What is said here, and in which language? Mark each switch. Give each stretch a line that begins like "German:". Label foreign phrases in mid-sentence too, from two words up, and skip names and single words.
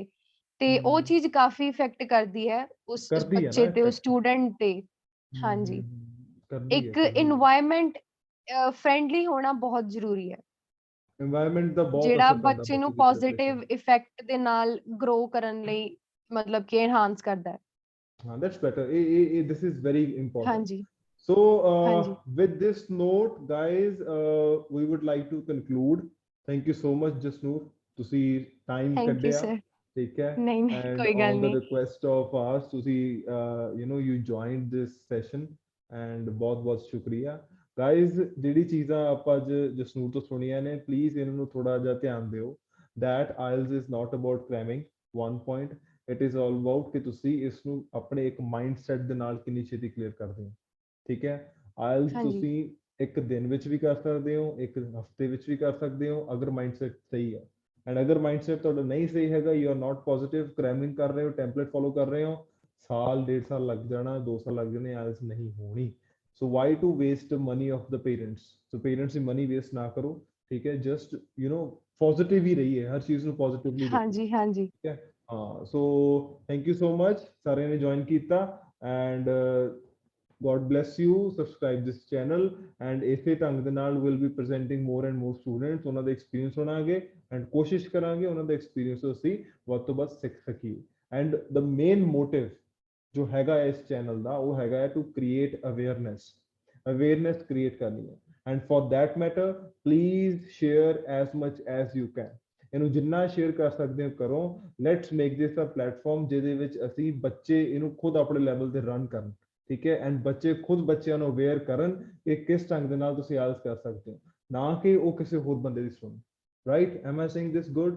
Punjabi: ਤੇ ਉਹ ਚੀਜ਼ ਕਾਫੀ ਇਫੈਕਟ ਕਰਦੀ ਹੈ ਉਸ ਬੱਚੇ ਤੇ, ਉਸ ਸਟੂਡੈਂਟ ਤੇ। ਹਾਂਜੀ, ਇੱਕ
English: environment friendly
Punjabi: ਹੋਣਾ ਬਹੁਤ ਜ਼ਰੂਰੀ ਹੈ, এনवायरमेंट ਦਾ ਬਹੁਤ ਜਿਹੜਾ ਅਸਰ ਪੈਂਦਾ ਬੱਚੇ ਬੱਚੇ ਨੂੰ ਦੀ ਪੋਜ਼ਿਟਿਵ ਪ੍ਰੈਪਰੇਸ਼ਨ। ਇਫੈਕਟ ਦੇ ਨਾਲ ਗਰੋ ਕਰਨ ਲਈ ਮਤਲਬ ਕਿ ਐਨਹਾਂਸ ਕਰਦਾ ਹੈ।
English: That's better. This is very important.
Punjabi: ਹਾਂਜੀ So, ਹਾਂਜੀ
English: with this note, guys, we would like to conclude. Thank you so much, Jasnoor.
Punjabi: ਤੁਸੀਂ time
English: thank you
Punjabi: ਕੱਢਿਆ, ਸਰ। ਠੀਕ ਹੈ, ਨਹੀਂ ਨਹੀਂ and ਕੋਈ ਗੱਲ
English: on the
Punjabi: ਨਹੀਂ।
English: request of ours, ਤੁਸੀਂ you joined this session, and
Punjabi: ਬਹੁਤ ਬਹੁਤ ਸ਼ੁਕਰੀਆ। Guys, ਜਿਹੜੀ ਚੀਜ਼ਾਂ ਆਪਾਂ ਅੱਜ ਜਸਨੂਰ ਤੋਂ ਸੁਣੀਆਂ ਨੇ, ਪਲੀਜ਼ ਇਹਨਾਂ ਨੂੰ ਥੋੜਾ ਜਿਹਾ ਧਿਆਨ ਦਿਓ।
English: That IELTS is not about cramming one point. it is all about
Punjabi: ਕਿ ਤੁਸੀਂ ਇਸ ਨੂੰ ਆਪਣੇ ਇੱਕ ਮਾਈਂਡਸੈਟ ਦੇ ਨਾਲ ਕਿੰਨੀ ਛੇਤੀ ਕਲੀਅਰ ਕਰਦੇ ਹੋ, ਠੀਕ ਹੈ। ਆਇਲਸ ਤੁਸੀਂ ਇੱਕ ਦਿਨ ਵਿੱਚ ਵੀ ਕਰ ਸਕਦੇ ਹੋ, ਇੱਕ ਹਫਤੇ ਵਿੱਚ ਵੀ ਕਰ ਸਕਦੇ ਹੋ, ਅਗਰ ਮਾਈਂਡਸੈਟ ਸਹੀ ਹੈ। ਐਂਡ ਅਗਰ ਮਾਈਂਡਸੈਟ ਤੁਹਾਡਾ ਨਹੀਂ ਸਹੀ ਹੈਗਾ,
English: you are not positive,
Punjabi: ਕ੍ਰੈਮਿੰਗ ਕਰ ਰਹੇ ਹੋ,
English: template follow
Punjabi: ਕਰ ਰਹੇ ਹੋ, ਸਾਲ 1.5 ਸਾਲ ਲੱਗ ਜਾਣਾ, 2 ਸਾਲ ਲੱਗ ਜਾਣੇ, ਆਇਲਸ ਨਹੀਂ ਹੋਣੀ।
English: so why to waste money of the parents?
Punjabi: ਸੋ ਪੇਰੈਂਟਸ ਦੀ
English: money waste
Punjabi: ਨਾ ਕਰੋ, ਠੀਕ ਹੈ।
English: just positive
Punjabi: ਹੀ ਰਹੀਏ, ਹਰ ਚੀਜ਼ ਨੂੰ ਪੋਜ਼ਿਟਿਵਲੀ ਦੇਖੋ, ਹਾਂਜੀ ਠੀਕ ਹੈ। ਹਾਂ, ਸੋ
English: thank you so much
Punjabi: ਸਾਰਿਆਂ ਨੇ ਜੁਆਇਨ ਕੀਤਾ, ਐਂਡ
English: God bless you. Subscribe this channel, and
Punjabi: ਇਸੇ ਢੰਗ ਦੇ ਨਾਲ
English: will be presenting more and more students,
Punjabi: ਉਹਨਾਂ ਦੇ experience ਸੁਣਾਂਗੇ and ਕੋਸ਼ਿਸ਼ ਕਰਾਂਗੇ ਉਹਨਾਂ ਦੇ experience ਤੋਂ ਅਸੀਂ ਵੱਧ ਤੋਂ ਵੱਧ ਸਿੱਖ ਸਕੀਏ।
English: and the main motive
Punjabi: ਜੋ ਹੈਗਾ ਇਸ ਚੈਨਲ ਦਾ ਉਹ ਹੈਗਾ
English: to create awareness create
Punjabi: ਕਰਨੀ ਹੈ।
English: and for that matter please share as much as you can,
Punjabi: ਇਹਨੂੰ ਜਿੰਨਾ ਸ਼ੇਅਰ ਕਰ ਸਕਦੇ ਹੋ ਕਰੋ।
English: let's make this a platform
Punjabi: ਜਿਹਦੇ ਵਿੱਚ ਅਸੀਂ ਬੱਚੇ ਇਹਨੂੰ ਖੁਦ ਆਪਣੇ ਲੈਵਲ ਤੇ ਰਨ ਕਰਨ, ਠੀਕ ਹੈ, ਐਂਡ ਬੱਚੇ ਖੁਦ ਬੱਚਿਆਂ ਨੂੰ ਅਵੇਅਰ ਕਰਨ ਕਿ ਕਿਸ ਢੰਗ ਦੇ ਨਾਲ ਤੁਸੀਂ ਆਇਲਸ ਕਰ ਸਕਦੇ ਹੋ, ਨਾ ਕਿ ਉਹ ਕਿਸੇ ਹੋਰ ਬੰਦੇ ਦੀ ਸੁਣ।
English: right, am I saying this good?